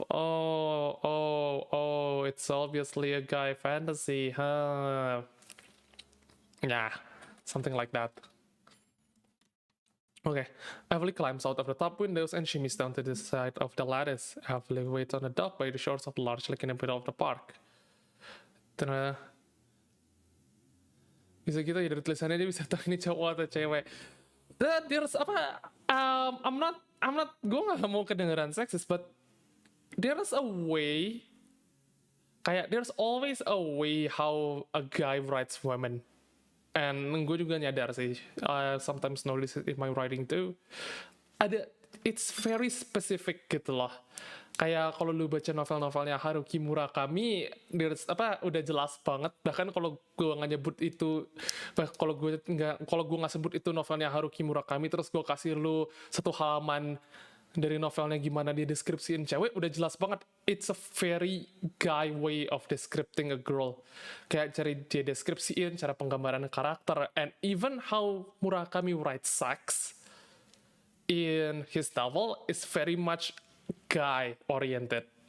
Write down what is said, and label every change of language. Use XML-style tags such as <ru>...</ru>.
<en>Oh, it's obviously a guy fantasy, huh? Yeah, something like that. Okay, Evelyn climbs out of the top windows and shimmies down to the side of the lattice. Evelyn waits on a dock by the shores of the large lake in the middle of the park.</en> <id>Bisa gitu ya, dari tulisannya dia bisa tahu ini cowok atau cewek.</id> <en>There's I'm not</en> <id>gue gak mau kedengeran seksis,</id> <en>but there's a way, kayak there's always a way how a guy writes women. And</en> <id>gue juga nyadar sih,</id> <en>I sometimes notice it in my writing too. it's very specific</en> <id>gitu loh. Kayak kalau lu baca novel-novelnya Haruki Murakami, udah jelas banget. Bahkan kalau gue nggak nyebut itu, kalau gue nggak sebut itu novelnya Haruki Murakami, terus gue kasih lu satu halaman dari novelnya gimana dia deskripsiin cewek, udah jelas banget.</id> <en>It's a very guy way of describing a girl.</en> <id>Kayak cara dia deskripsiin, cara penggambaran karakter,</id> <en>and even how Murakami writes sex in his novel is very much guy oriented.</en>